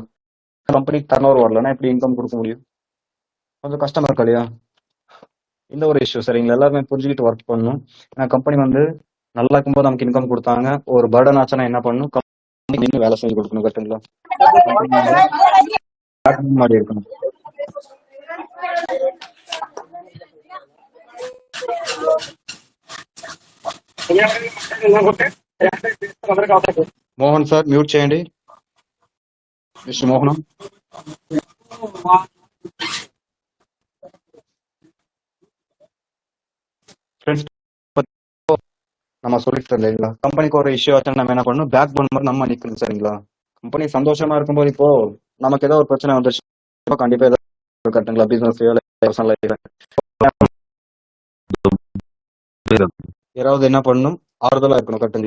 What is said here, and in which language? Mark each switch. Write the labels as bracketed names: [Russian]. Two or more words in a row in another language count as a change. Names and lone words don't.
[Tamil] கம்பெனிக்கு [English] turn over [Tamil] வரலன்னா எப்படி இன்கம் கொடுக்க முடியும், கொஞ்சம் கஷ்டமா இருக்கு இல்லையா. இந்த ஒரு இஷ்யூ சரிங்களா. எல்லாருமே புரிஞ்சுக்கிட்டு ஒர்க் பண்ணணும். ஏன்னா கம்பெனி வந்து நல்லா இருக்கும்போது நமக்கு இன்கம் கொடுத்தாங்க, ஒரு பர்டன் ஆச்சுன்னா என்ன பண்ணணும், கம்பெனி வேலை செஞ்சு கொடுக்கணும் கரெக்டுங்களா. மாதிரி இருக்கணும். [Telugu] మోహన్ సార్ మ్యూట్ చేయండి. [Tamil] మిస్టర్ మోహన్ ஃப்ரெண்ட்ஸ், நம்ம சொல்லிட்டு இல்லைங்களா கம்பெனிக்கு ஒரு இஷ்யூ ஆச்சுன்னா நம்ம என்ன பண்ணணும், [English] back bone [Tamil] மாதிரி நம்ம நிக்கணும் சரிங்களா. கம்பெனி சந்தோஷமா இருக்கும்போது இப்போ நமக்கு ஏதோ ஒரு பிரச்சனை வந்துருச்சு கண்டிப்பா ஏதோ கட்டுங்களா பிசினஸ் யாராவது என்ன பண்ணணும், ஆறுதலா இருக்கணும் கட்டுங்களா.